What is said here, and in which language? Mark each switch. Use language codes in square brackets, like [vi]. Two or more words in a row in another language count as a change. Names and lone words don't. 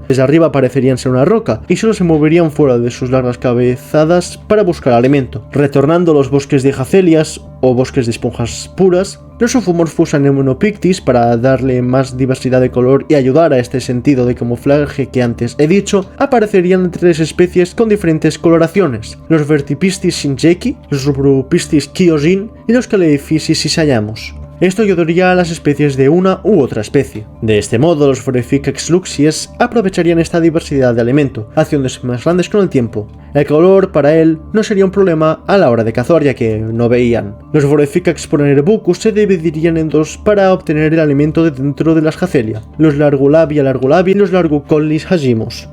[es] Desde arriba aparecerían ser una roca y solo se moverían fuera de sus largas cabezadas para buscar alimento. Retornando a los bosques de jacelias o bosques de esponjas puras, los Ophomorphus anemonopictis, para darle más diversidad de color y ayudar a este sentido de camuflaje que antes he dicho, aparecerían tres especies con diferentes coloraciones: los Vertipistis shinjeki, los Rubrupistis kyojin y los Caleiphysis isayamus. Esto ayudaría a las especies de una u otra especie. De este modo, los Phoreficax luxies aprovecharían esta diversidad de alimento, haciéndose más grandes con el tiempo. El color, para él, no sería un problema a la hora de cazar, ya que no veían. Los Phoreficax pronerebucus se dividirían en dos para obtener el alimento de dentro de las jacelia: los Largulabia y los Largucollis hagimus.